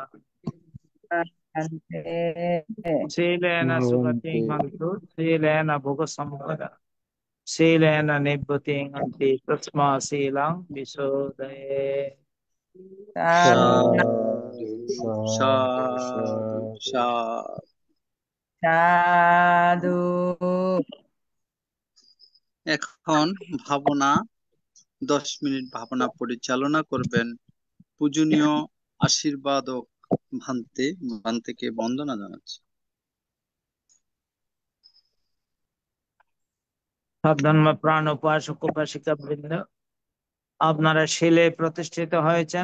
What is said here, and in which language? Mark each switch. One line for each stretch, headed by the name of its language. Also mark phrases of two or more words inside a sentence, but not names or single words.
Pali: शीलेन सुगतिं हन्तु शीलेन भुगसम्पदा शीलेन निभृतिं हन्ति तस्मा शीलं विशोधये। সাধু साधु সাধু साधु সাধু। साधु।
Bangla: এখন ভাবনা 10 মিনিট ভাবনা পরিচালনা করবেন পূজনীয় আশীর্বাদক ভান্তে। ভান্তেকে বন্দনা জানাচ্ছি। ধর্ম প্রাণ উপাসক উপাসিকা বৃন্দ, আপনারা শিলে প্রতিষ্ঠিত হয়েছেন।